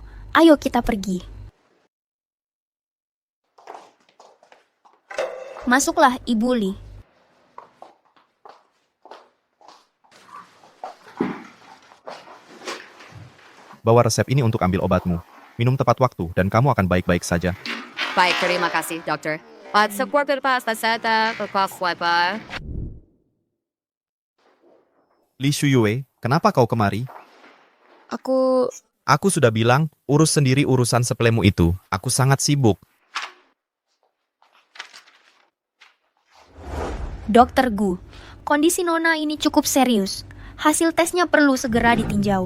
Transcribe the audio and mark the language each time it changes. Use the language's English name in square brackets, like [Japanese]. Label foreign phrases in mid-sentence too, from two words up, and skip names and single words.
[Indonesian] Ayo kita pergi. Masuklah, Ibu Li. Bawa resep ini untuk ambil obatmu. Minum tepat waktu dan kamu akan baik-baik saja. Baik, terima kasih, dokter. At sa quarter past pasada, pa. Li Shuyue, kenapa kau kemari? Aku sudah bilang, urus sendiri urusan sepelemu itu. Aku sangat sibuk. Dokter Gu, kondisi Nona ini cukup serius. Hasil tesnya perlu segera ditinjau.